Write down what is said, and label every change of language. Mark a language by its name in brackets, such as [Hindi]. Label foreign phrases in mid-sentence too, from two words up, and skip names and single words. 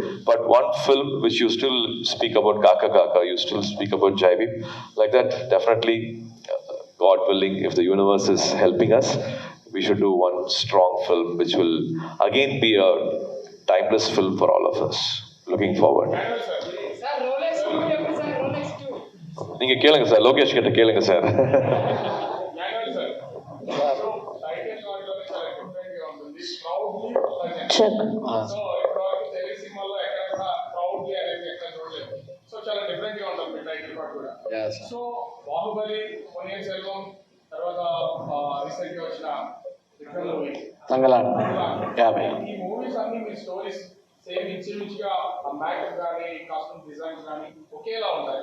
[English] But one film which you still speak about Kaka Kaka, you still speak about Jaivi, like that, definitely, God willing, if the universe is helping us, we should do one strong film which will again be a timeless film for all of us. Looking forward. [Tamil] நீங்க கேளுங்க சார், லோகேஷ் கிட்ட கேளுங்க சார். [Telugu] సో బాహుబలి, పొన్నియిన్ సెల్వం, తర్వాత రీసెంట్గా వచ్చిన తంగలాన్, ఈ మూవీస్ అన్ని మీ [English] stories same [Telugu] ఇంచుమించుగా మేకప్ కానీ [English] costume designs [Telugu] కానీ ఒకేలా ఉంటాయి.